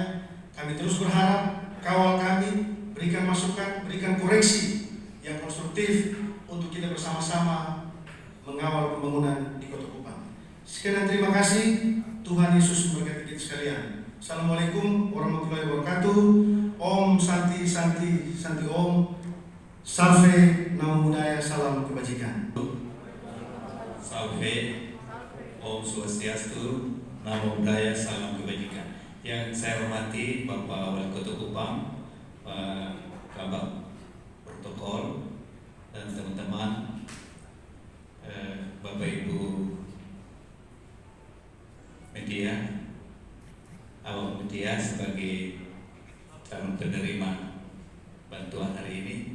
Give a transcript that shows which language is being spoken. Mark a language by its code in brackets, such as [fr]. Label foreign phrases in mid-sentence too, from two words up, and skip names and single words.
[id] Kami terus berharap kawal kami, berikan masukan, berikan koreksi yang konstruktif untuk kita bersama-sama mengawal pembangunan di Kota Kupang. Sekian dan terima kasih. Tuhan Yesus memberkati kita sekalian. [ar] Assalamualaikum warahmatullahi wabarakatuh. [sa] Om Santi Santi Santi Om. [id] Salve, [pi] Namo Buddhaya, [id] salam kebajikan. Salve, [sa] Om Swastiastu, [pi] Namo Buddhaya, [id] salam kebajikan. Yang saya hormati Bapak Wali Kota Kupang, Pak Kabak Protokol, dan teman-teman, Bapak Ibu media, awak media sebagai calon penerima bantuan hari ini,